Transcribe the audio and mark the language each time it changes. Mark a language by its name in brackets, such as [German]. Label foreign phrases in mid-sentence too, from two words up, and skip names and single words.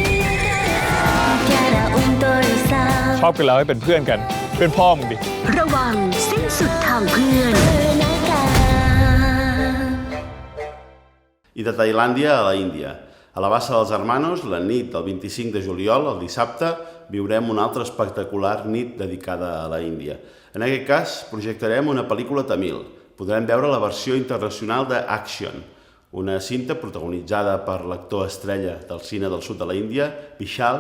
[Thai] ชอบกันแล้วให้เป็นเพื่อนกันเป็นพ่อมึงดิ ระวังสิ้นสุดทางเพื่อน [Catalan] I de Tailàndia a la Índia. A la Bassa dels Hermanos, la nit del 25 de juliol, el dissabte, viurem una altra espectacular nit dedicada a la Índia. En aquest cas, projectarem una pel·lícula tamil. Podrem veure la versió internacional de Action, una cinta protagonitzada per l'actor estrella del cine del sud de la Índia, Vishal.